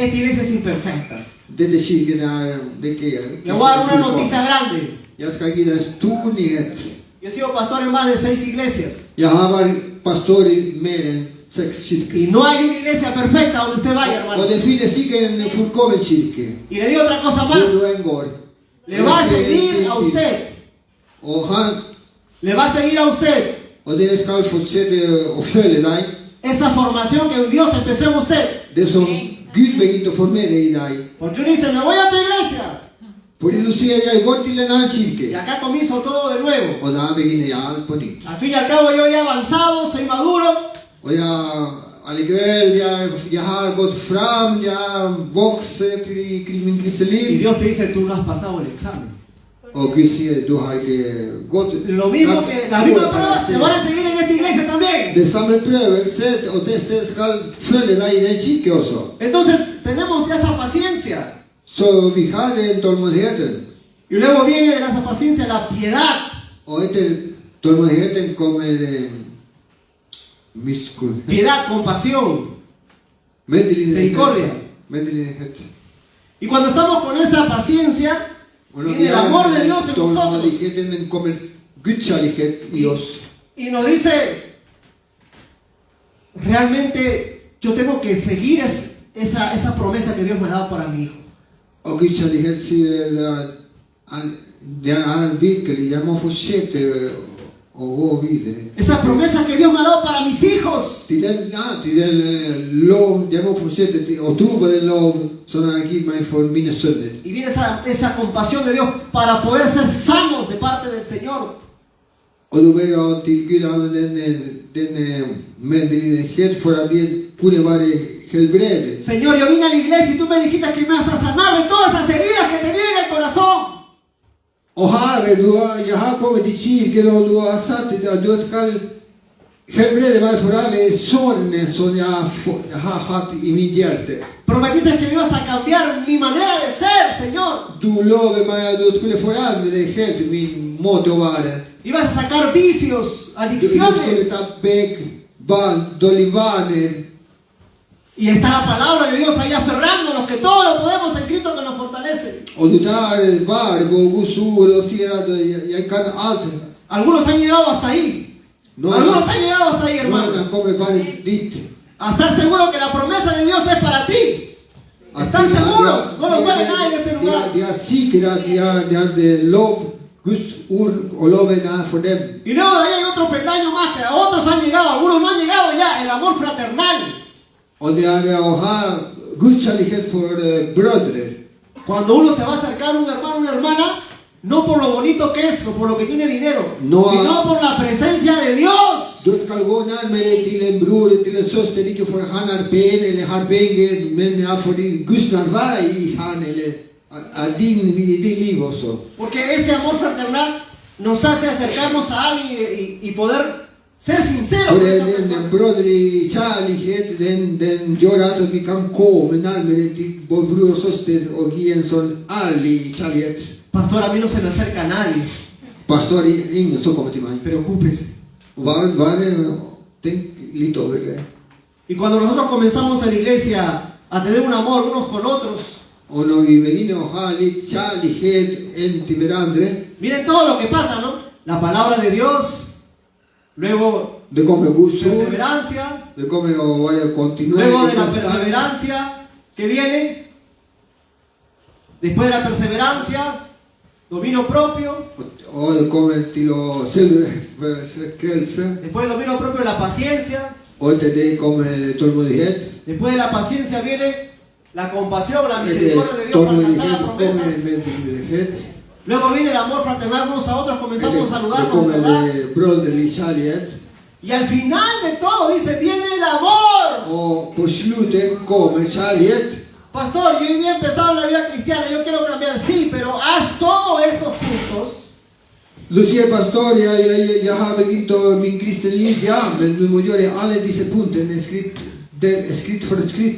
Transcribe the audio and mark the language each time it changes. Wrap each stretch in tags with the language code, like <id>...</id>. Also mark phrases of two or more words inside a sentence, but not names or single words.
<es>Esta iglesia es imperfecta.</es> <no>Denne kirken er det ikke.</no> <es>Le voy a dar una noticia grande.</es> <no>Jeg skal gi deg en stor nyhet.</no> <es>Yo he sido pastor en más de 6 iglesias.</es> <no>Jeg har vært pastor i mer enn 6 kirker.</no> <es>Y no hay una iglesia perfecta donde usted vaya, hermano.</es> <no>Og det finnes ikke en fullkommen kirke.</no> <es>Y le digo otra cosa más.</es> <no>Hvor du enn går.</no> <es>Le va a seguir a usted.</es> <no>Og han</no> <es>Le va a seguir a usted.</es> <no>og dere skal fortsette å følge deg.</no> <es>Esa formación que Dios empezó en usted.</es> <no>Det som Gud begynte å formere i deg.</no> <es>Porque uno dice, me voy a tu iglesia.</es> <no>Fordi du sier jeg går til en annen</no> <es>Y</es> <no>kirke.</no> <es>acá comienzo todo de nuevo.</es> <no>Og da begynner jeg alt på nytt.</no> <es>Al fin y al cabo yo ya he avanzado, soy maduro.</es> <no>Og allikevel, jeg har gått fram, jeg har vokst i min kristne</no> <es>Y</es> <no>liv.</no> <es>Dios te dice, tú no has pasado el examen.</es> <no>Og Gud sier, du har ikke gått.</no> <es>Lo mismo que la misma prueba te van a seguir en esta iglesia también.</es> <no>Det samme prøvelse og testet skal følge deg i den kirke også.</no> <es>Entonces tenemos esa paciencia.</es> <no>Så vi har den tålmodigheten.</no> <es>Y luego viene de esa paciencia la piedad.</es> <no>Og etter tålmodigheten kommer miskunn.</no> <es>Piedad, compasión. Misericordia.</es> <no>Medlidenhet.</no> <es>Y cuando estamos con esa paciencia,</es> <no>Og når vi</no> <es>viene el amor de Dios</es> <no>har</no> <es>en nosotros.</es> <no>tålmodigheten, den kommer Guds kjærlighet i oss.</no> <es>Y nos dice, realmente yo tengo que seguir esa promesa que Dios me ha dado para mi hijo.</es> <no>Og Guds kjærlighet sier at det er virkelig, jeg må fortsette å gå videre.</no> <es>Esa promesa que Dios me ha dado para mis hijos.</es> <no>Til den lov, jeg må fortsette til å tro på den lov som han har gitt meg for mine sønner.</no> <es>Y viene esa compasión de Dios para poder ser sanos de parte del Señor.</es> <no>Og du ber til Gud av denne medlidenhet for at de kunne være helbredet.</no> <es>Señor, yo vine a la iglesia y tú me dijiste que me vas a sanar de todas esas heridas que tenía en el corazón.</es> <no>Og Herre, jeg har kommet til kirken, og du har sagt at du skal helbrede meg for alle sårene som jeg har hatt i mitt hjerte.</no> <es>Prometiste que me ibas a cambiar mi manera de ser, Señor.</es> <no>Du lover meg at du skulle forandre helt min måte å være.</no> <es>Ibas a sacar vicios,</es> <no>Du skulle</no> <es>adicciones.</es> <no>ta vekk dårlige vaner.</no> <es>Y está la palabra de Dios ahí aferrándonos, que todo lo podemos en Cristo que nos fortalece.</es> <no>Og du tar vare på Guds ord og sier at jeg kan alt.</no> <es>Algunos han llegado hasta ahí. Algunos han llegado hasta ahí, hermanos.</es> <no>Noen kommer bare dit.</no> <es>A estar seguro que la promesa de Dios es para ti. ¿Están seguros? No lo mueve nadie en este lugar.</es> <no>De er sikre at de har lov, Guds ord og loven er for dem.</no> <es>Y luego de ahí hay otro peldaño más, que otros han llegado, algunos no han llegado ya, el amor fraternal.</es> <no>Og det er å ha Guds kjærlighet for brødre.</no> <es>Cuando uno se va a acercar a un hermano o una hermana, no por lo bonito que es o por lo que tiene dinero, No. sino por la presencia de Dios.</es> <no>Du skal gå nærmere til en bror, til en søster, ikke for han er pen eller har penger, men fordi Guds nærvær i han eller i din liv også.</no> <es>Porque ese amor fraternal nos hace acercarnos a alguien y poder ser sinceros</es> <no>For</no> <es>con esa</es> <no>den</no> <es>persona.</es> <no>brødrelige kjærlighet, den gjør at vi kan komme nærmere til vår bror og søster og gi en sånn ærlig kjærlighet.</no> <es>Pastor, a mí no se me acerca nadie.</es> <no>Pastor, ingen som kommer til meg.</no> <es>Preocúpese.</es> <no>Tenk litt over det.</no> <es>Y cuando nosotros comenzamos en la iglesia a tener un amor unos con otros,</es> <no>Og når vi begynner å ha litt kjærlighet en til hverandre,</no> <es>miren todo lo que pasa, ¿no? La palabra de Dios, luego</es> <no>det kommer Guds ord,</no> <es>perseverancia,</es> <no>det kommer å være</no> <es>luego de</es> <no>kontinuerlig</no> <es>la</es> <no>konstant.</no> <es>perseverancia que viene Después de la perseverancia, dominio propio.</es> <no>Og det kommer til å selvbeherskelse.</no> <es>Después del dominio propio, la paciencia.</es> <no>Og til det kommer tålmodighet.</no> <es>Después de la paciencia viene la compasión, la</es> <no>Etter</no> <es>misericordia de Dios para alcanzar las</es> <no>tålmodighet kommer</no> <es>promesas.</es> <no>medlidenhet.</no> <es>Luego viene el amor fraternal unos a otros, comenzamos a</es> <no>Det</no> <es>saludarnos,</es> <no>kommer</no> <es>¿verdad?</es> <no>det broderlig kjærlighet.</no> <es>Y al final de todo dice, viene el amor.</es> <no>Og på slutten kommer kjærlighet.</no> <es>Pastor, yo hoy día he empezado la vida cristiana, yo quiero cambiar. Sí, pero haz todos estos puntos.</es> <no>Du sier, pastor, jeg har begynt min kristne liv, ja, men du må gjøre alle disse punktene skritt for skritt.</no>